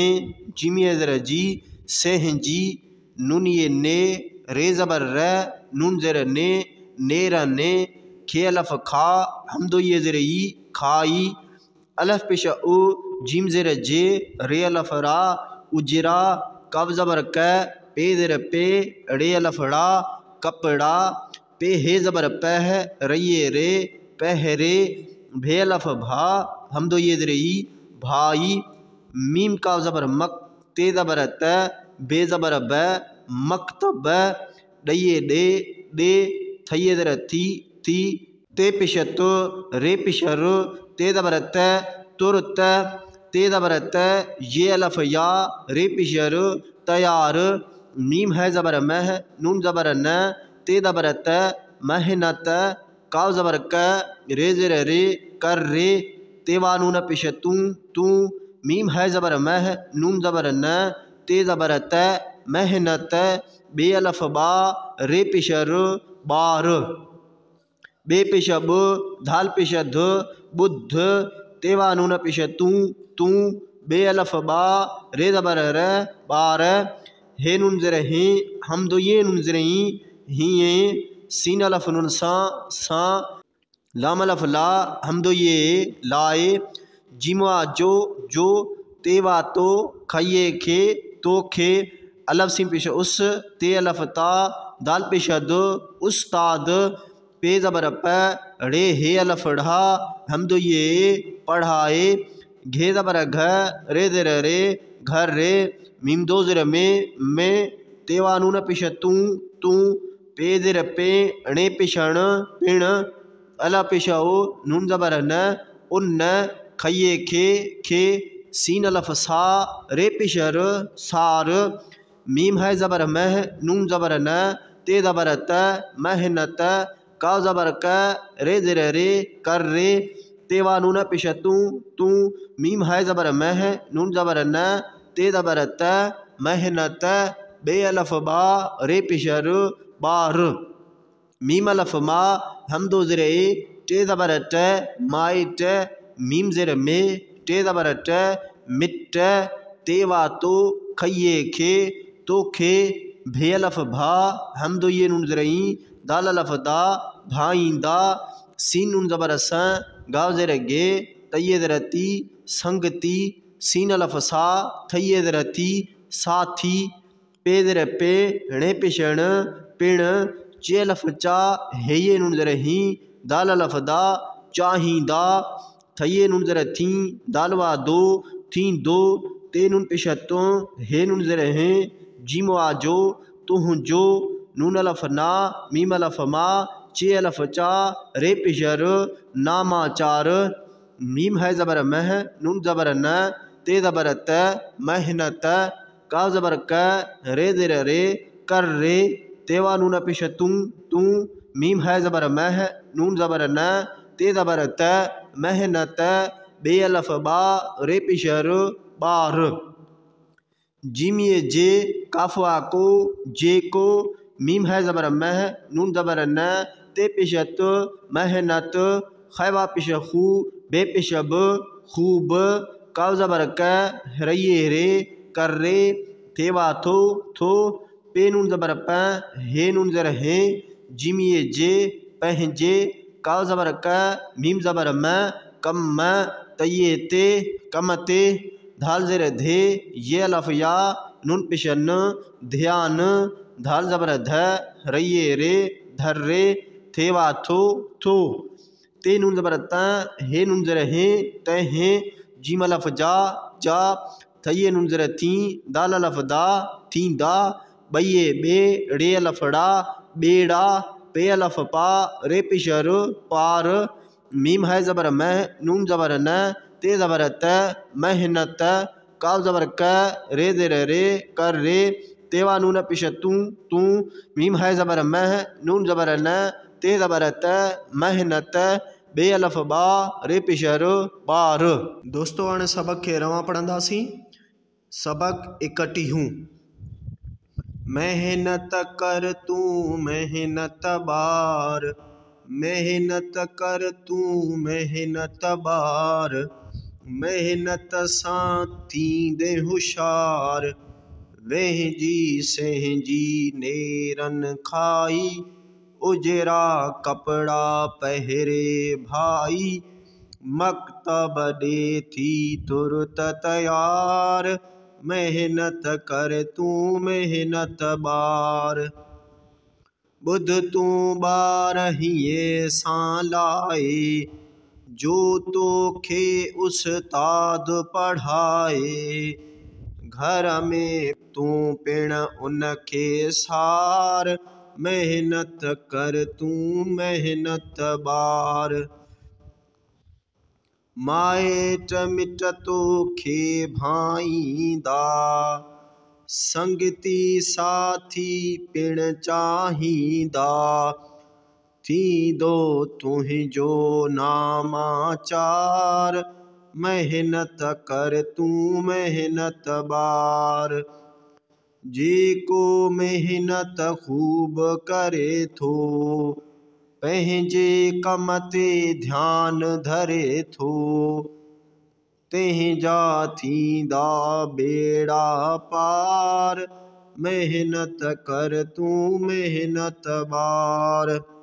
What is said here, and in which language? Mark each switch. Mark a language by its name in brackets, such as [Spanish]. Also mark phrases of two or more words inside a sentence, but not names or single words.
[Sindhi] जिमिए ज़र जी, से हैं जी, नून ये ने, रे ज़बर र, नून ज़र ने, नेर ने, खे अलफ खा, हमदो ये ज़र ई, खाई, अलफ पेश उ, जिम ज़र जे, रे अलफ रा, उजरा, कब ज़बर क, पे ज़र पे, रे अलफ ड़ा, कपड़ा, पे हे ज़बर पह, रइए रे, पहरे, भे अलफ भा, हमदो ये ज़र ई, भाई। मीम काफ ज़बर मक, ते ज़बर त, बे ज़बर ब, मकतब, डइए डे, डे, थइए ज़र थी, थी, ते पेश तो, रे पेश रो, ते ज़बर त, तुरत, ते ज़बर त, ये अलफ या, रे पेश रो, तैयार। मीम है ज़बर मह, नून ज़बर न, ते ज़बर त, मेहनत, काफ ज़बर क, रे ज़र रे, कर रे, तेवा नून पेश तू, तू। मीम है ज़बर मह, नून ज़बर न, ते ज़बर त, मेहनत, बे अलफ बा, रे पेशर बार, बे पेश ब, धाल पेश ध, बुद्ध, तेवा नून पेश तू, तू, बे अलफ बा, रे ज़बर र, बार, हे नून ज़र हे, हमदो ये नून ज़र ही, हिए, सीन अलफ नून सा, लाम अलफ ला, हमदो ये लाए, जिमवा जो, तेवा तो, खइए खे, तो खे, अलफ सीम पेश उस, ते अलफ ता, दाल पेश द, उस्ताद, पे ज़बर प, रे हे अलफ ढ़ा, हमदो ये पढ़ाए, घे ज़बर घ, रे ज़र रे, घर रे, मीम दो ज़र में, तेवा नून पेश तू, तू, पे ज़र पे, णे पेशण, पिण, अला पेश ओ, नून ज़बर न, उन, खइए खे, सीन अलफ सा, रे पेशर सार। मीम है ज़बर मह, नून ज़बर न, ते ज़बर त, मेहनत, का ज़बर क, रे ज़र रे, कर रे, तेवा नून पेश तू, तू। मीम है ज़बर मह, नून ज़बर न, ते ज़बर त, मेहनत, बे अलफ बा, रे पेशर बार। मीम अलफ मा, हमदो ज़र ए, ते ज़बर ट, माइट, मीम ज़र में, ते ज़बर ट, मिट, तेवा तो, खइए खे, तो खे, भे अलफ भा, हमदो ये नून ज़र ई, दाल अलफ दा, भाईंदा, सीन नून ज़बर स, गाव ज़र गे, तइए ज़र ती, संगती, सीन अलफ सा, थइए ज़र थी, साथी, पे ज़र पे, णे पेशण, पिण, चे अलफ चा, हेये नून ज़र ही, दाल अलफ दा, चाहिंदा, थइए नून ज़र थी, दालवा दो, थी दो, ते नून पेश तो, हे नून ज़र हैं, जिमवा जो, तुह जो, नून अलफ ना, मीम अलफ मा, चे अलफ चा, रे पिशर नामाचार। मीम है ज़बर मह, नून ज़बर न, ते ज़बर त, मेहनत। काफ ज़बर क, रे ज़ेर रे, कर रे, तेवा नून पेश तुम तू। मीम है ज़बर मह, नून ज़बर न, ते ज़बर त, मेहनत। बे अलफ बा, रे पिशर बार। जीम ये जे, काफवा को, जे को। मीम है ज़बर मह, नून ज़बर न, ते पिशत, मेहनत। खैवा पिश खू, बे पिश ब, खूब। काव ज़बर क, रये रे, कर रे, थेवा थो, थो। पे नून ज़बर प, हे नून ज़र हे। जीम ये जे, पहजे। काव ज़बर क, मीम ज़बर म, कम म। तये ते, कम ते। धाल ज़ेर धे, ये अलफ या, नून पिश न, ध्यान। धाल ज़बर ध, रये रे, धर रे, थेवा थो, थो। ते नून ज़बर त, हे नून ज़र हे, तय हे। जीम अलफ जा, जा। थये नून ज़र थी, दाल अलफ दा, थी दा। बये बे, रे अलफ डा, बेड़ा। पे अलफ पा, रे पिशर पार। मीम है ज़बर मह, नून ज़बर न, ते ज़बर त, मेहनत। काफ ज़बर क, रे ज़ेर रे, कर रे, तेवा नून पिश तू, तू। मीम है ज़बर मह, नून ज़बर न, ते ज़बर त, मेहनत। बे अलफ बा, रे पिशर बार। दोस्तों हाणे सबक खे रवां पढ़ंदासीं। सबक इकट्ठी हूँ। मेहनत कर तू मेहनत बार, मेहनत कर तू मेहनत बार। मेहनत सां थींदे हुशार, वेंहिंजी संहिंजी नेरन खाई। उजरा कपड़ा पहरे भाई, मकतब ॾे थी तुरत तयार। मेहनत कर तू मेहनत बार। बुध तू ॿार हीअं सां लाए, जो तोखे उस्ताद पढ़ाए। घर में तू पिण उनखे सार, मेहनत कर तू मेहनत बार। माइट मिट तोखे भाईंदा, संगती साथी पिण चाहींदा। थींदो तुंहिंजो नामाचार, मेहनत कर तू मेहनत बार। जेको मेहनत खूब करे थो, पंहिंजे कम ते ध्यान धरे थो। तंहिंजा थींदा बेड़ा पार, मेहनत कर तू मेहनत बार।